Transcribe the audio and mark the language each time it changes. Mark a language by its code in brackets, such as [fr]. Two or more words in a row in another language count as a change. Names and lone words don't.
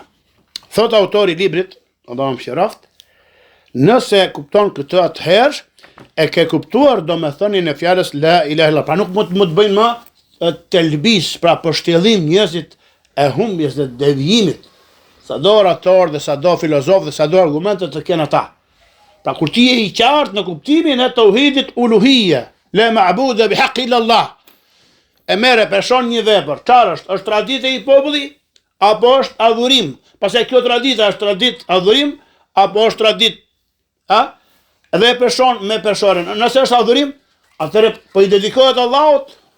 [sq] Thot autori i librit, Allahu mëshiroft, nëse kupton këtë atëherë, e ke kuptuar domethënien e fjalës [ar] لا إله إلا الله. [sq] Pra nuk mund të bëjnë më telbis, pra përshtjellim njerëzit e humbjes dhe devijimit. Sado orator dhe sado filozof dhe sado argumente të kenë ata. Pra kur ti je i qartë në kuptimin e tauhidit uluhiyya, [ar] لا معبود بحق إلا الله. [sq] E merre peshon një vepër, çfarë është? Është traditë i popullit apo është adhurim? Pastaj kjo traditë është traditë adhurim apo është traditë dhe peshon me peshoren. Nëse është adhurim, atëherë po i dedikohet Allahut.